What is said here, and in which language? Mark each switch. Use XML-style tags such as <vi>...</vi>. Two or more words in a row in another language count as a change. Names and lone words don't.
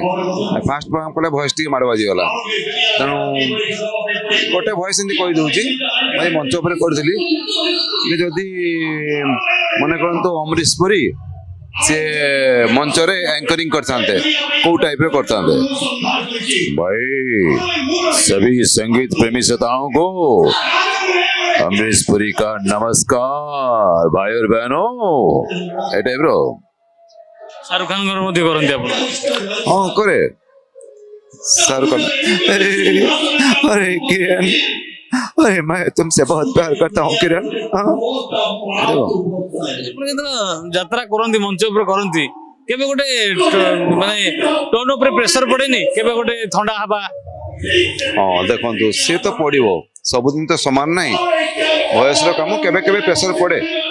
<en>fast program</en> <or>କଲେ ଭଏସ ଟିକେ ମାଡ଼ ବାଜିଗଲା, ତେଣୁ ଗୋଟେ ଭଏସ ଏମିତି କହିଦେଉଛି। ଭାଇ ମଞ୍ଚ ଉପରେ କରିଥିଲି ଯେ ଯଦି ମନେ କରନ୍ତୁ ଅମରିଶ ପୁରୀ ସେ ମଞ୍ଚରେ ଆଙ୍କରିଂ କରିଥାନ୍ତେ, କୋଉ ଟାଇପରେ କରିଥାନ୍ତେ?</or> <hi>ଭାଇ सभी संगीत प्रेमी श्रोताओं को अमरीश पुरी का नमस्कार, भाई और बहनों।</hi> <or>ଏ ଟାଇପ ରୋ शाहरुख खान ମଧ୍ୟ କରନ୍ତି ଆପଣ?</or> <hi>हाँ करे शाहरुख खान। अरे किरण, अरे मैं तुमसे बहुत प्यार करता हूँ किरण।</hi> <or>ଯାତ୍ରା କରନ୍ତି, ମଞ୍ଚ ଉପରେ କରନ୍ତି, କେବେ ଗୋଟେ ମାନେ ଟୋନ ଉପରେ ପ୍ରେସର ପଡେନି? କେବେ ଗୋଟେ ଥଣ୍ଡା ହବା? ହଁ ଦେଖନ୍ତୁ, ସେ ତ ପଡିବ, ସବୁଦିନ ତ ସମାନ ନାହିଁ। ଭଏସର କାମ କେବେ କେବେ ପ୍ରେସର ପଡେ।</or>